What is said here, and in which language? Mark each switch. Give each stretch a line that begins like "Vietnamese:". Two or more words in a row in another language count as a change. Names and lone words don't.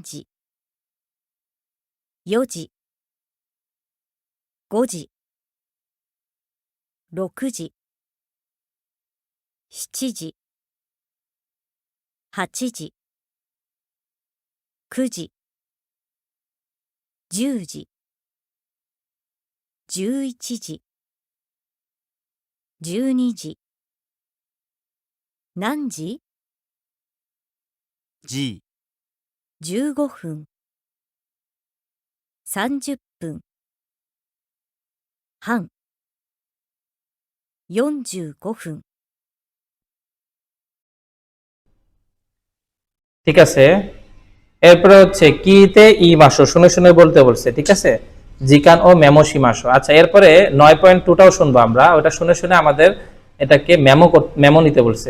Japanese: 時、4時、5時、6時、7時、8時、9時、10時、11時、12時、何時？ G 15分、30分、半、45分。
Bangla: ঠিক আছে, এরপরে হচ্ছে
Japanese: 聞いています,
Bangla: শুনে শুনে বলতে বলছে। ঠিক আছে,
Japanese: 時間をメモします.
Bangla: আচ্ছা, এরপরে 9.2টাও শুনবো আমরা, ওটা শুনে শুনে আমাদের এটাকে মেমো নিতে বলছে।